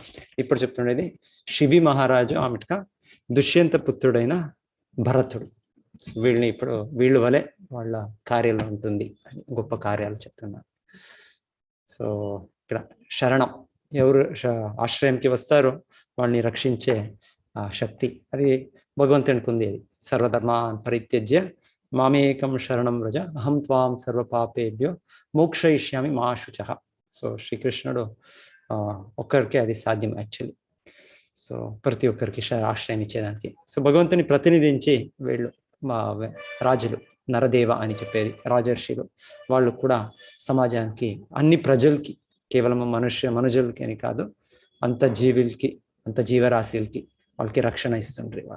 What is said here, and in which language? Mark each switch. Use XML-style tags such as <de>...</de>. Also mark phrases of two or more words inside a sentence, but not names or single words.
<te>ఇప్పుడు చెప్తుండేది శిబి మహారాజు ఆమెటగా దుష్యంత పుత్రుడైన భరతుడు. వీళ్ళని ఇప్పుడు వీళ్ళు వలె వాళ్ళ కార్యాలు ఉంటుంది అని గొప్ప కార్యాలు చెప్తున్నారు. సో ఇక్కడ శరణం, ఎవరు ఆశ్రయంకి వస్తారో వాళ్ళని రక్షించే ఆ శక్తి అది భగవంతునికి ఉంది.</te> <sa>అది సర్వధర్మాన్ పరిత్యజ్య మామేకం శరణం వ్రజ అహం త్వాం సర్వపాపేభ్యో మోక్షయిష్యామి మా శుచః.</sa> <te>సో శ్రీకృష్ణుడు ఒక్కరికే అది సాధ్యం యాక్చువల్లీ. సో ప్రతి ఒక్కరికి ఆశ్రయం ఇచ్చేదానికి. సో భగవంతుని ప్రతినిధించి వీళ్ళు మా రాజులు, నరదేవ అని చెప్పేది రాజర్షులు, వాళ్ళు కూడా సమాజానికి అన్ని ప్రజలకి, కేవలం మనుషులకి అని కాదు, అంత జీవులకి, అంత జీవరాశులకి వాళ్ళకి రక్షణ ఇస్తుండ్రి వాళ్ళు.</te>